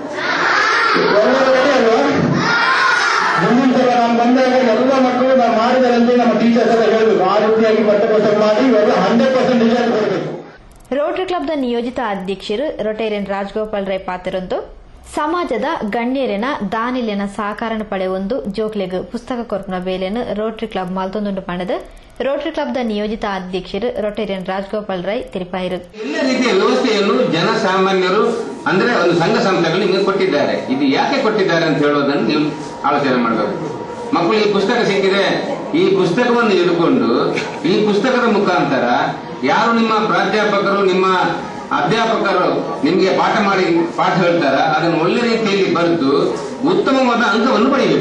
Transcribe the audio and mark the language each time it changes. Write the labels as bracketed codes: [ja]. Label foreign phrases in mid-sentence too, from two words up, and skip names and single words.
[kn] ಅಲ್ವಾ ಮುಂದಿನ ಸಲ ನಾನು ಬಂದಾಗ ಎಲ್ಲ ಮಕ್ಕಳು ನಾವು ಮಾಡಿದ್ದಾರೆ ಅಂತ ನಮ್ಮ ಟೀಚರ್ಸ್ ಎಲ್ಲ ಹೇಳಬೇಕು. ಆ ರೀತಿಯಾಗಿ ಪಠ್ಯಪುಸ್ತಕ ಮಾಡಿ ಇವೆಲ್ಲ 100% ರಿಸಲ್ಟ್ ಕೊಡಬೇಕು. [tcy] ರೋಟರಿ ಕ್ಲಬ್ದ ನಿಯೋಜಿತ ಅಧ್ಯಕ್ಷರು ರೊಟೇರಿಯನ್ ರಾಜಗೋಪಾಲ್ ರೈ ಪಾತ್ರರಂತು ಸಮಾಜದ ಗಣ್ಯರಿನ ದಾನಿಲಿನ ಸಹಕಾರ ಪಡೆಯೊಂದು ಜೋಕ್ಲೆಗ್ ಪುಸ್ತಕ ಕೊರ್ಪನ ಬೇಲೆಯನ್ನು ರೋಟರಿ ಕ್ಲಬ್ ಮಲ್ತೊಂದುಂಡು ಪಂಡದು ರೋಟರಿ ಕ್ಲಬ್ದ ನಿಯೋಜಿತ ಅಧ್ಯಕ್ಷರು ರೊಟೇರಿಯನ್ ರಾಜಗೋಪಾಲ್ ರೈ ತಿಳಿಪಾಯಿರು. [kn] ಎಲ್ಲ ರೀತಿಯ ವ್ಯವಸ್ಥೆಯನ್ನು ಜನಸಾಮಾನ್ಯರು ಅಂದ್ರೆ ಒಂದು ಸಂಘ ಸಂಸ್ಥೆಗಳು ನಿಮಗೆ ಕೊಟ್ಟಿದ್ದಾರೆ. ಇದು ಯಾಕೆ ಕೊಟ್ಟಿದ್ದಾರೆ ಅಂತ ಹೇಳೋದನ್ನು ನೀವು ಆಲೋಚನೆ ಮಾಡಬೇಕು. ಮಕ್ಕಳು ಈ ಪುಸ್ತಕ ಸಿಕ್ಕಿದೆ, ಈ ಪುಸ್ತಕವನ್ನು ಹಿಡ್ಕೊಂಡು ಈ ಪುಸ್ತಕದ ಮುಖಾಂತರ ಯಾರು ನಿಮ್ಮ ಪ್ರಾಧ್ಯಾಪಕರು, ನಿಮ್ಮ ಅಧ್ಯಾಪಕರು ನಿಮಗೆ ಪಾಠ ಹೇಳ್ತಾರ ಅದನ್ನು ಒಳ್ಳೆ ರೀತಿಯಲ್ಲಿ ಬರೆದು ಉತ್ತಮವಾದ ಅಂಕವನ್ನು ಪಡೆಯಬೇಕು.